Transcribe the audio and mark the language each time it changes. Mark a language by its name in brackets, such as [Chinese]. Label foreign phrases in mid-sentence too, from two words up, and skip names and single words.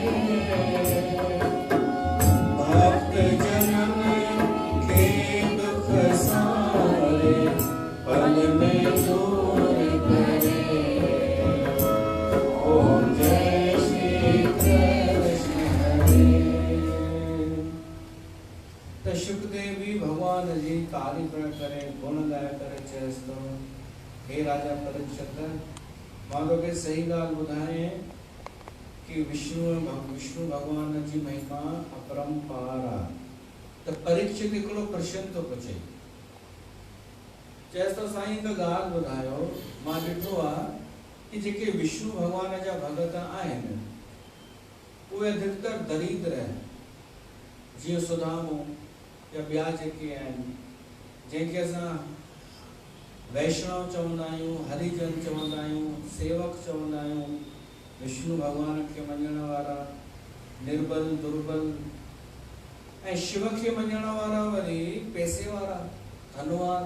[Hindi] भक्त जनन के दुख सारे, पल में दूर करे। ओम जय श्री कृष्ण हरे। [Sindhi] त शुकदेव भी भगवान जी तारीफ़ करे, गुण गाए करे चयसि थो, हे राजा परीक्षित, मां तोखे सही ॻाल्हि ॿुधाए कि विष्णु भगवान जी महिमा अपरंपार आहे। त परीक्षित हिकिड़ो प्रश्न थो पुछे, चयसि थो, साईं हिकु ॻाल्हि ॿुधायो, मां ॾिठो आहे कि जेके विष्णु भगवान जा भगत आहिनि उहे अधिकतर दरिद्र आहिनि, जीअं सुदामो या ॿिया जेके आहिनि, जंहिंखे असां वैष्णव चवंदा आहियूं, हरिजन चवंदा आहियूं, सेवक चवंदा आहियूं, विष्णु भगवान खे मञण वारा, निर्बल दुर्बल, ऐं शिव खे मञण वारा वरी पैसे वारा, धनवान।